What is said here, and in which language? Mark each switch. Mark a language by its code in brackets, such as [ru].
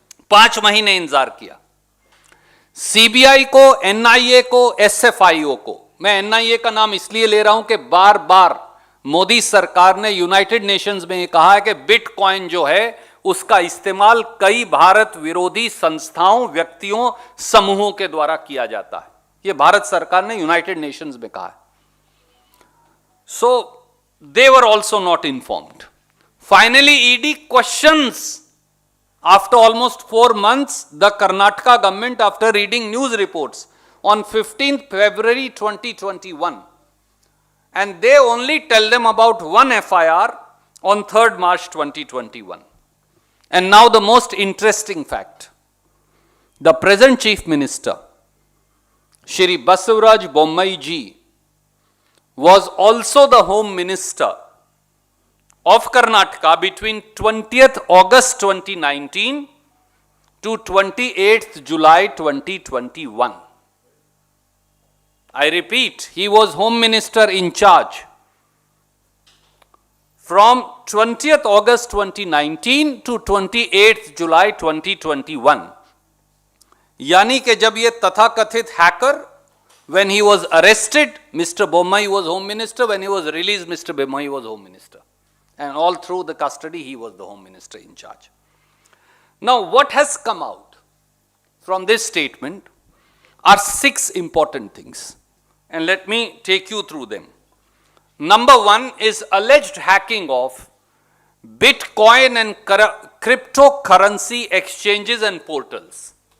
[hi] 5 महीने इंतजार किया। सीबीआई को, एनआईए को, एसएफआईओ को, मैं एनआईए का नाम इसलिए ले रहा हूं कि बार बार मोदी सरकार ने यूनाइटेड नेशंस में कहा है कि बिटकॉइन जो है उसका इस्तेमाल कई भारत विरोधी संस्थाओं, व्यक्तियों, समूहों के द्वारा किया जाता है। यह भारत सरकार ने यूनाइटेड नेशंस में कहा है। [en] So they were also not informed. Finally ED questions after almost 4 months the Karnataka government after reading news reports on 15th February 2021, and they only tell them about one FIR on 3rd March 2021. And now the most interesting fact, the present Chief Minister Shri Basavaraj Bommai ji was also the Home Minister of Karnataka between 20th August 2019 to 28th July 2021. I repeat, he was Home Minister in charge from 20th August 2019 to 28th July 2021. [hi] यानी कि जब ये तथाकथित hacker, [en] when he was arrested, Mr. Bommai was Home Minister, when he was released, Mr. Bommai was Home Minister. And all through the custody, he was the Home Minister in charge. Now, what has come out from this statement are 6 important things. And let me take you through them. Number 1 is alleged hacking of Bitcoin and cryptocurrency exchanges and portals.